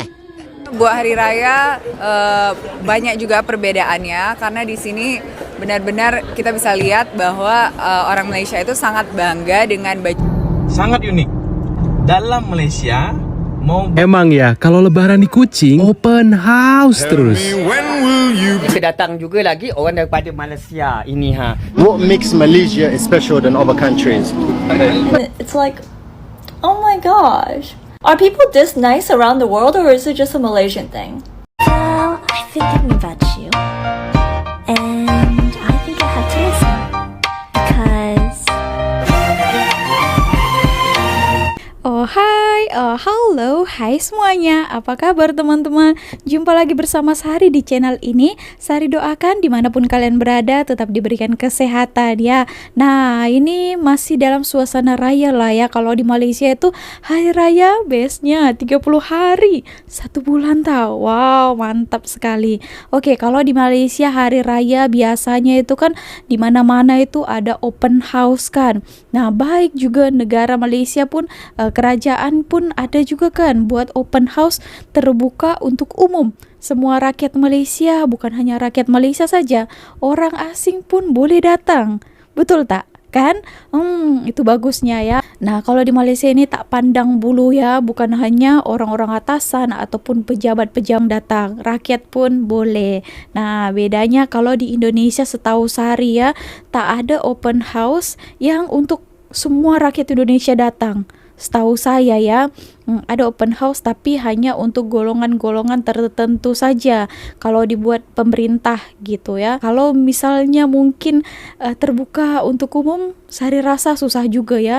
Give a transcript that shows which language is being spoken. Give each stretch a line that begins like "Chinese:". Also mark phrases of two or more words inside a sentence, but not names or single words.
Indonesian: Buat hari raya banyak juga perbedaannya karena di sini benar-benar kita bisa lihat bahwa orang Malaysia itu sangat bangga dengan baju. Sangat unik. Dalam Malaysia Emang ya, kalau lebaran di Kuching,
English: open house
Indonesian: terus.
Malay: Kita datang juga lagi orang daripada Malaysia ini ha.
English: What makes Malaysia special than other countries? It's like, oh my gosh. Are people this nice around the world or is it just a Malaysian thing? Well, I've been thinking about you. And I think I have to listen. Because...
Indonesian: Oh hai, halo, hai semuanya. Apa kabar teman-teman? Jumpa lagi bersama Sari di channel ini. Sari doakan dimanapun kalian berada tetap diberikan kesehatan ya. Nah ini masih dalam suasana raya lah ya.
Malay: Kalau di Malaysia itu hari raya bestnya 30 hari 1 bulan tau.
Indonesian: Wow mantap sekali. Oke, kalau di Malaysia hari raya biasanya itu kan di mana-mana itu ada
English: open house
Indonesian: kan. Nah baik juga negara Malaysia pun kerajaan pun ada juga kan buat
English: open house
Indonesian: terbuka untuk umum.
Malay: Semua rakyat Malaysia, bukan hanya rakyat Malaysia saja, orang asing pun boleh datang. Betul tak? Kan? Itu bagusnya ya. Nah, kalau di Malaysia ini tak pandang bulu ya, bukan hanya orang-orang atasan ataupun pejabat-pejabat datang, rakyat pun boleh.
Indonesian: Nah, bedanya kalau di Indonesia setahu Sari ya, tak ada
English: open house
Indonesian: yang untuk semua rakyat Indonesia datang. Setahu saya ya, ada
English: open house
Indonesian: tapi hanya untuk golongan-golongan tertentu saja kalau dibuat pemerintah gitu ya. Kalau misalnya mungkin terbuka untuk umum, Sari rasa susah juga ya.